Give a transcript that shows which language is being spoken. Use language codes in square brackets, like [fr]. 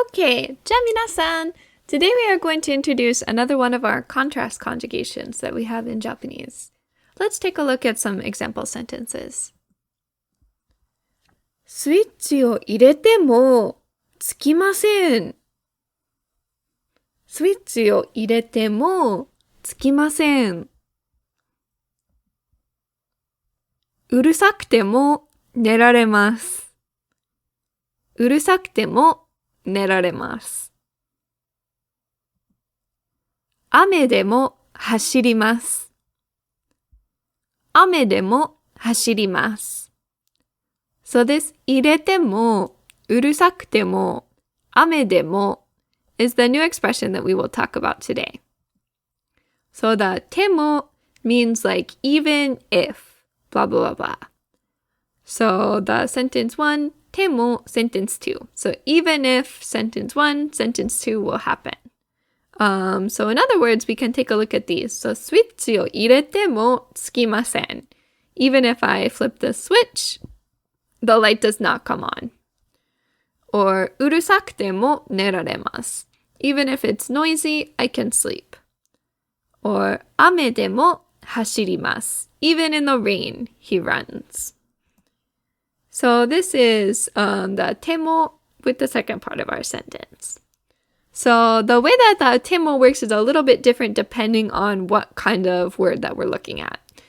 [en] Okay, [ja] じゃあ皆さん [en] today we are going to introduce another one of our contrast conjugations that we have in Japanese. Let's take a look at some example sentences. [ja] スイッチを入れてもつきません。スイッチを入れてもつきません。うるさくても寝られます。うるさくても寝られます。雨でも走ります。雨でも走ります。 [en] So this 入れても、うるさくても、雨でも is the new expression that we will talk about today. So the ても means like even if, blah, blah, blah, blah. So the sentence 1, ても sentence 2. So even if sentence 1, sentence 2 will happen. So in other words, we can take a look at these. [ja] So スイッチを入れてもつきません. [en] Even if I flip the switch, the light does not come on. [ja] Or うるさくても寝られます. [en] Even if it's noisy, I can sleep. Or [ja] 雨でも走ります. [en] Even in the rain, he runs. So this is the ても with the second part of our sentence. So the way that the ても works is a little bit different depending on what kind of word that we're looking at.